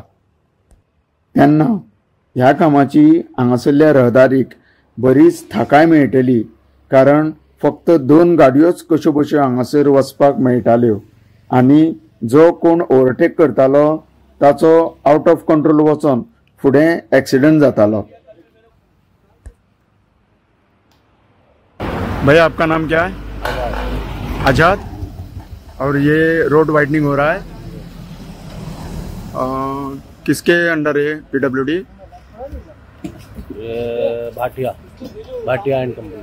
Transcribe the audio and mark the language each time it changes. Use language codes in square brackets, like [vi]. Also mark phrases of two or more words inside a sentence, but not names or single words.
[kok] तेन्ना ह्या कामाची हांगासरल्या रहदारीक बरीच थाकाय मेळटली, कारण फक्त 2 गाडयोच कश्यो बश्यो हांगासर वचपाक मेळटाल्यो आनी जो कोण ओवरटेक करतालो ताचो [en] out of control [kok] वचोन फुडें एक्सिडंट जातालो. [hi] भैया, आपका नाम क्या है? आजाद. और ये [en] road widening [hi] हो रहा है, किसके अंडर है? PWD? ये भाटिया एंड कंपनी.